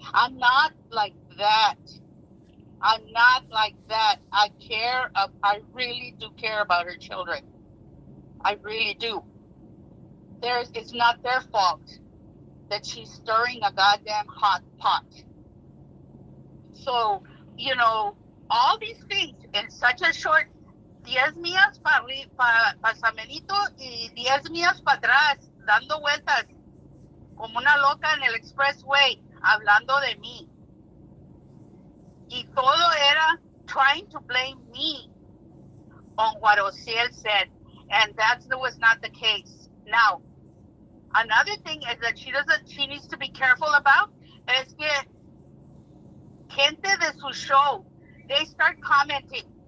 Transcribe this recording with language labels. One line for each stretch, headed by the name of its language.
English: I'm not like that. I'm not like that. I really do care about her children. I really do. It's not their fault that she's stirring a goddamn hot pot. So, all these things in such a short
Spanish: 10 millas para Samelito y 10 millas para atrás, dando vueltas como una loca en el expressway, hablando de mí. Y todo era
English: trying to blame me on what Ociel said. And that was not the case. Now, another thing is that she needs to be careful about
Spanish: es que gente de su show,
English: they start commenting.